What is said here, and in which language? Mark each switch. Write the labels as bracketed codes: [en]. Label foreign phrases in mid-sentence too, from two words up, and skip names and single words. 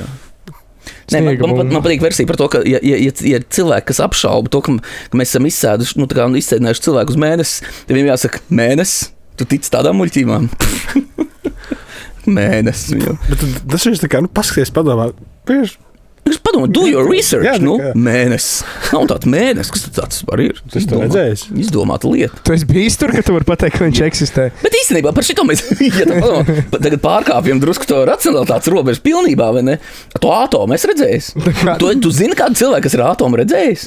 [lv] Nē, man patīk versija par to, ka ja cilvēki, kas apšauba to, ka mēs esam izsēduši, izsēdinājuši cilvēku uz mēnesi, tad viņiem jāsaka, mēnesis, tu tici tādām muļķībām? Mēnesis. Bet tas ir tā kā, paskaties, padomā, Padomā, [en] do your research, [lv] mēnesis. Nav tāds mēnesis, kas tāds var ir. Tas tu redzējis. Izdomāta lieta. Tu esi bijis tur, ka tu vari pateikt, ka viņš eksistē. Bet īstenībā par šito mēs, tagad pārkāpjam drusku to racionalitātes robežu pilnībā, vai ne? To atomu es redzējis. Tu zini kādu cilvēku, kas ir atomu redzējis?